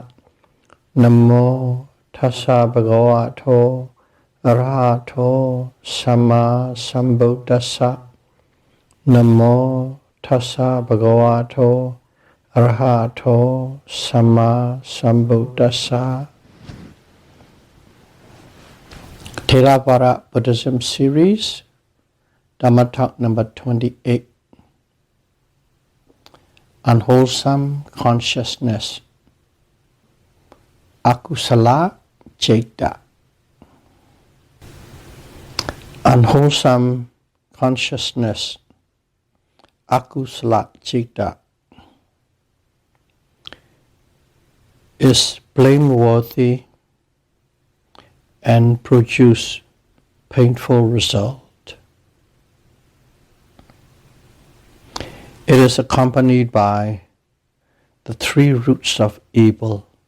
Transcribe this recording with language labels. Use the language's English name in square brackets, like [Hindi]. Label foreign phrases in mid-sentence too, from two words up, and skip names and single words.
[Pali] Namo tassa bhagavato arahato samma sambuddhassa. Namo tassa bhagavato arahato samma sambuddhassa. [English] Theravada Buddhism series, Dhamma talk number 28. Unwholesome consciousness. [Pali] Akusala Citta. [English] Unwholesome consciousness. [Pali] Akusala Citta [English] is blameworthy and produce painful result. It is accompanied by the three roots of evil,